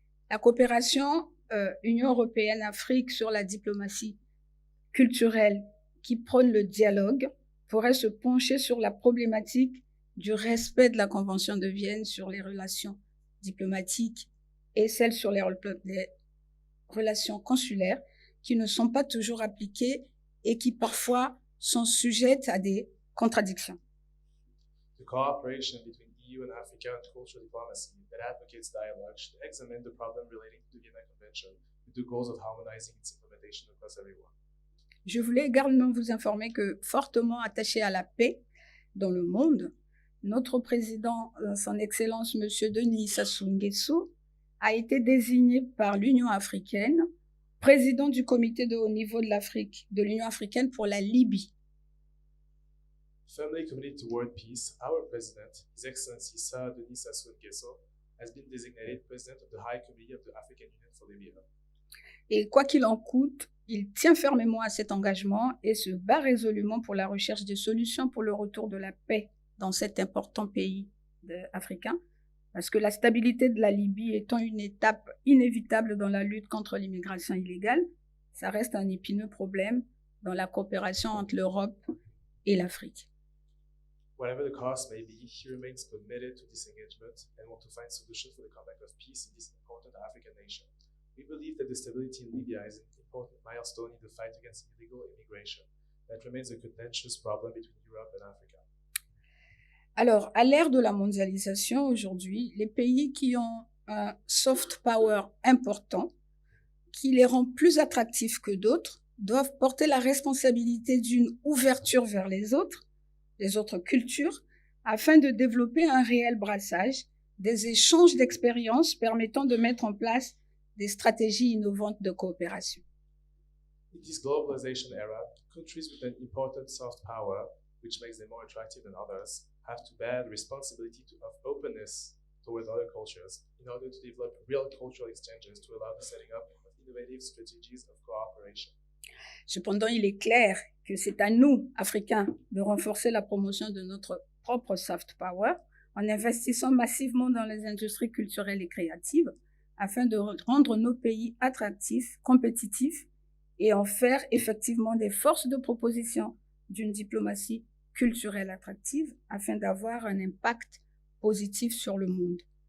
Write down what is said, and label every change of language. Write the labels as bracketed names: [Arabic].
[French] La coopération Union européenne-Afrique sur la diplomatie culturelle qui prône le dialogue pourrait se pencher sur la problématique du respect de la Convention de Vienne sur les relations diplomatiques et celle sur les relations consulaires qui ne sont pas toujours appliquées et qui parfois sont sujettes à des contradictions. [English] The cooperation between EU and Africa and cultural diplomacy that advocates dialogue should examine the problem relating to the Vienna Convention with the goals of harmonizing its implementation across everyone. [French] Je voulais également vous informer que, fortement attaché à la paix dans le monde, notre président, son Excellence M. Denis Sassou Nguesso, a été désigné par l'Union africaine président du comité de haut niveau de l'Union africaine pour la Libye. [English] Firmly committed to world peace, our president, His Excellency Sir Denis Sassou Nguesso, has been designated president of the High Committee of the African Union for Libya. [French] Et quoi qu'il en coûte, il tient fermement à cet engagement et se bat résolument pour la recherche de solutions pour le retour de la paix dans cet important pays africain, parce que la stabilité de la Libye étant une étape inévitable dans la lutte contre l'immigration illégale, ça reste un épineux problème dans la coopération entre l'Europe et l'Afrique. [English] Whatever the cost may be, he remains committed to this engagement and want to find solutions for the comeback of peace in this important African nation. We believe that the stability in Libya is an important milestone in the fight against illegal immigration that remains a contentious problem between Europe and Africa. [French] Alors, à l'ère de la mondialisation aujourd'hui, les pays qui ont un soft power important, qui les rend plus attractifs que d'autres, doivent porter la responsabilité d'une ouverture vers les autres cultures, afin de développer un réel brassage, des échanges d'expériences permettant de mettre en place des stratégies innovantes de coopération. [English] In this globalization era, countries with an important soft power, which makes them more attractive than others, have to bear the responsibility of openness towards other cultures in order to develop real cultural exchanges to allow the setting up of innovative strategies of cooperation. [French] Cependant, il est clair que c'est à nous, Africains, de renforcer la promotion de notre propre soft power en investissant massivement dans les industries culturelles et créatives afin de rendre nos pays attractifs, compétitifs et en faire effectivement des forces de proposition d'une diplomatie culturelle attractive afin d'avoir un impact positif sur le monde.